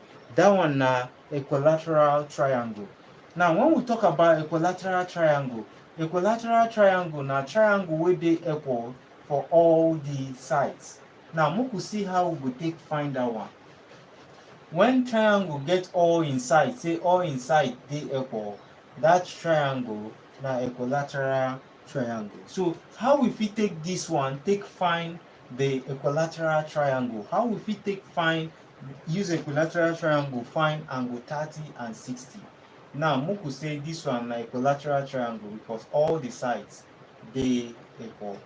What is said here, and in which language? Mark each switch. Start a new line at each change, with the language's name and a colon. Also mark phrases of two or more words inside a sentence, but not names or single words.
Nigerian Pidgin: That one na equilateral triangle. Now when we talk about equilateral triangle na triangle wey dey equal for all the sides. Now make we see how we go take find that one. When triangle get all inside, say all inside dey equal, that triangle na equilateral triangle. So how we fit take this one take find the equilateral triangle? How we fit take use equilateral triangle find angle 30 and 60? Now make we say this one na equilateral triangle because all the sides dey equal.